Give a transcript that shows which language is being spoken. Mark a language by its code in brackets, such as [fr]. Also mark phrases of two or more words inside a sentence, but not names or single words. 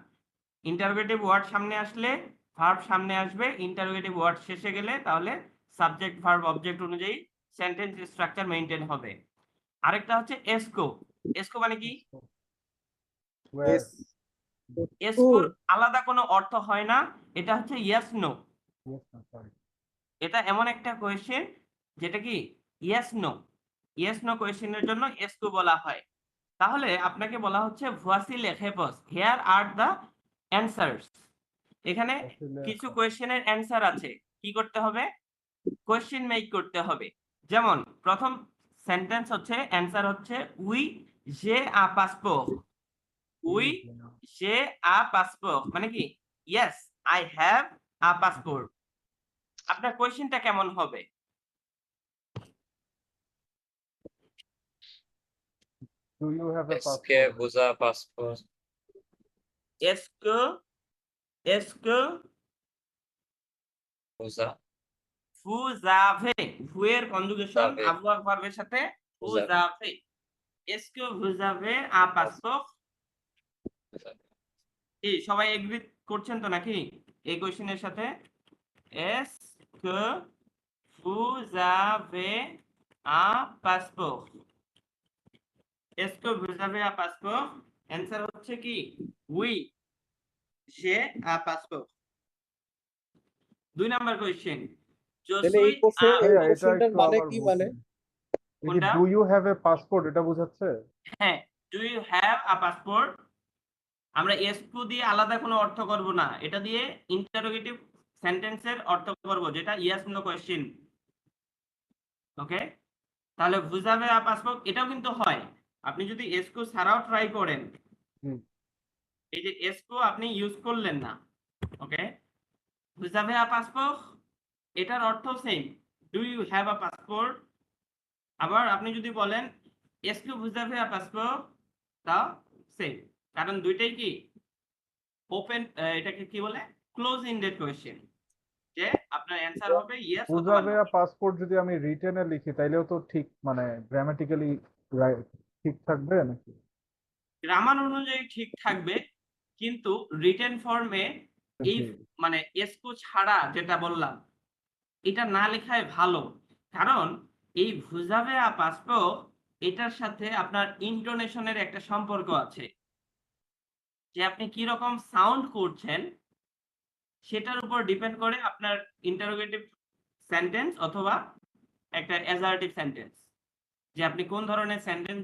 [en] interrogative word [bn] সামনে আসলে ভার্ব সামনে আসবে, [en] interrogative word [bn] শেষে গেলে তাহলে [en] subject verb object [bn] অনুযায়ী [en] sentence structure maintain [bn] হবে। আরেকটা হচ্ছে এসকো। এসকো মানে কি? [en] Where? [bn] এসকোর আলাদা কোনো অর্থ হয় না, এটা হচ্ছে [en] yes no. Yes, no, sorry. [bn] এটা এমন একটা কোয়েশ্চেন যেটা কি [en] yes no, yes no [bn] কোয়েশ্চেনের জন্য এসকো বলা হয়। তাহলে আপনাকে বলা হচ্ছে [fr] voici les réponses, [en] here are the answers. [bn] এখানে কিছু কোয়েশ্চেনের অ্যান্সার আছে, কি করতে হবে? [en] question make [bn] করতে হবে। যেমন প্রথম সেন্টেন্স হচ্ছে অ্যান্সার হচ্ছে [fr] oui j'ai un passeport, oui j'ai un passeport [bn] মানে কি [en] yes I have a passport. [bn] আপনার কোয়েশ্চেনটা কেমন হবে? [en] Do you have a [fr] এসকে [en] passport? [fr] vous avez passeport est-ce que est-ce que বুঝা vous avez, vous [bn] এর কনজুগেশন [fr] Avez. [bn] avoir ভার্বের সাথে vous [fr] Vous avez. avez। est-ce que vous avez un passeport? [bn] এই সবাই এগ্রি করছেন তো নাকি এই কোশ্চেনের সাথে? [fr] est-ce que vous avez un passeport? est-ce que vous avez un passeport? [bn] অ্যানসার হচ্ছে কি [fr] oui j'ai un passeport। [bn] 2 নাম্বার কোশ্চেন, je তাহলে এই [fr] suis [bn] কোশ্চেন [fr] un- [bn] এই ভাইয়া, এটা কোশ্চেনটার একটু মানে আবার কি বলতে মানে দিন। এই যে কোনটা? [en] do you have a passport [bn] এটা বোঝাচ্ছে? হ্যাঁ, [en] do you have a passport? [bn] আমরা এসকো দিয়ে আলাদা কোনো অর্থ করব না, এটা দিয়ে ইন্টারোগেটিভ সেন্টেন্সের অর্থ করব যেটা [en] yes no question. [bn] ওকে, তাহলে [fr] vous avez un passeport [bn] এটাও কিন্তু হয়। আপনি যদি এসকো ছাড়াও ট্রাই করেন, হুম। এই যে এসকো আপনি ইউজ করলেন না, ওকে, [fr] vous avez un passeport [bn] এটার অর্থ সেম, [en] do you have a passport. [bn] আবার আপনি যদি বলেন [fr] est-ce que vous avez un passeport [bn] তাও সেম, কারণ দুইটাই কি ওপেন, এটাকে কি বলে [en] close ended question, [bn] যে আপনার অ্যানসার হবে ইয়েস [en] Do [bn] অথবা [en] you have [bn] নো। [en] a passport [bn] যদি আমি রিটেনে লিখি তাইলেও তো ঠিক মানে গ্রামাটিক্যালি ঠিক থাকবে নাকি? গ্রামার অনুযায়ী ঠিক থাকবে, কিন্তু রিটেন ফর্মে এই জি। মানে এসকো ছাড়া যেটা বললাম এটা না লেখাই ভালো, কারণ এই [fr] vous avez un passeport [bn] এটার সাথে আপনার ইন্টোনেশনের একটা সম্পর্ক আছে, যে আপনি কি রকম সাউন্ড করছেন সেটার উপর ডিপেন্ড করে আপনার [en] interrogative sentence [bn] অথবা একটা [en] assertive sentence, [bn] যে আপনি কোন ধরনের সেন্টেন্স